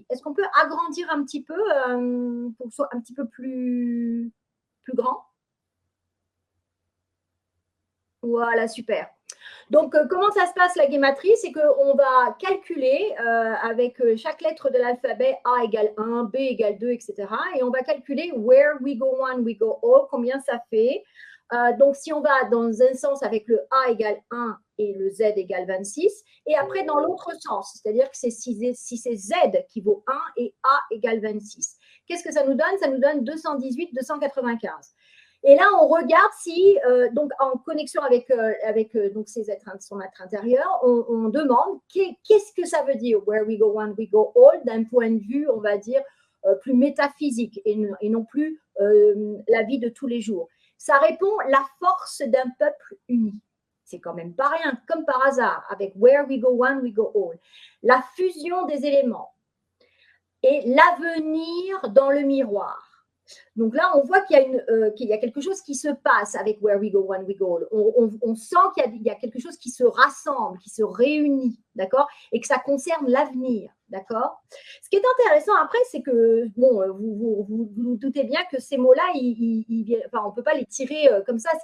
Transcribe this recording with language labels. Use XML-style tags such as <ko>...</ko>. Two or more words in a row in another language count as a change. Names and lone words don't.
<fr>Est-ce qu'on peut agrandir un petit peu pour que ce soit un petit peu plus grand? Voilà, super. Donc, comment ça se passe la guématrie? C'est qu'on va calculer avec chaque lettre de l'alphabet A égale 1, B égale 2, etc. Et on va calculer</fr> <en>where we go one, we go all,</en> <fr>combien ça fait. Donc, si on va dans un sens avec le A égale 1 et le Z égale 26, et après dans l'autre sens, c'est-à-dire que c'est si c'est Z qui vaut 1 et A égale 26. qu'est-ce que ça nous donne? Ça nous donne 218, 295. Et là, on regarde si, donc en connexion avec, donc son être intérieur, on demande qu'est-ce que ça veut dire</fr> <en>where we go one, we go all,</en> <fr>d'un point de vue, on va dire, plus métaphysique et non plus la vie de tous les jours. Ça répond la force d'un peuple uni. C'est quand même pas rien, comme par hasard, avec</fr> <en>where we go one, we go all.</en> <fr>La fusion des éléments et l'avenir dans le miroir. Donc là, on voit qu'il y a quelque chose qui se passe avec</fr> <en>Where We Go, One We Go.</en> <fr>On sent qu'il y a quelque chose qui se rassemble, qui se réunit, d'accord? Et que ça concerne l'avenir, d'accord? Ce qui est intéressant après, c'est que, bon, vous doutez bien que ces mots-là, enfin, on ne peut pas les tirer comme ça.</fr>